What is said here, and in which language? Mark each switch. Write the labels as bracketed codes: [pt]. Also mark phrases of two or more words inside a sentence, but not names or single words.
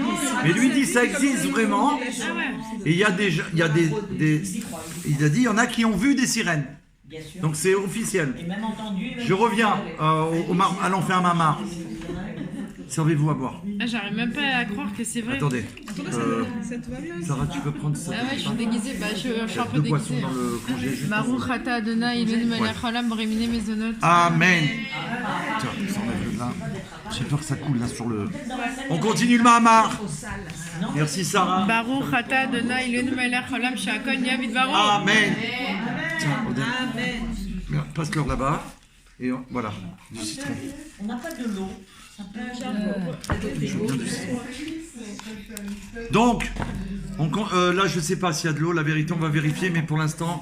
[fr] Mais lui dit ça existe vraiment. Et il a dit il y en a qui ont vu des sirènes. Bien sûr. Donc c'est officiel. Et même entendu. Je reviens. Allons faire un mamar. Servez-vous à boire. Ah, j'arrive même pas à croire que c'est vrai. Attendez. Ça te va bien? Sarah, tu peux prendre ça. Ah ouais, je suis déguisée. Bah, je suis un peu 2 poissons déguisée. dans le congé. juste Baruch ensemble. [he] אתה ה' אלוהינו מלך העולם בורא מיני מזונות. [fr] Amen. Tiens, ça enlève le là. J'ai peur que ça coule là sur le... On continue le Mahamar. Merci Sarah. [he] ברוך אתה ה' אלוהינו מלך העולם שהכל נהיה בדברו. [fr] Amen. Tiens, Odette. Passe-leur là-bas. Et voilà, du citron. On n'a pas de l'eau. Donc, là je sais pas s'il y a de l'eau, la vérité on va vérifier, mais pour l'instant...